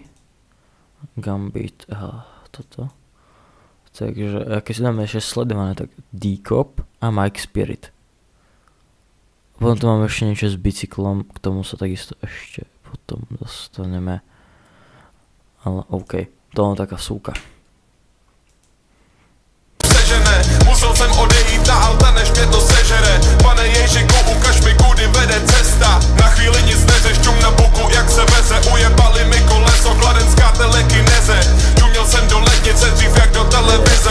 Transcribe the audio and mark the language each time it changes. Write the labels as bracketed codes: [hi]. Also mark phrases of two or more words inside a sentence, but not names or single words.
[sk] Gambit a toto. Takže keď si dáme ešte sledované, tak Dcop a Mike Spirit. Potom tu máme ešte niečo s bicyklom, k tomu sa takisto ešte potom dostaneme. Ale OK, to je taká súka. [cs] Musel jsem odejít na alta, než mě to sežere. Pane Ježiku, ukaž mi, kudy vede cesta. Na chvíli nic neřeš, čum na buku, jak se veze. Ujebali mi koleso, kladenská telekineze. Čuměl jsem do lednice, dřív jak do televize.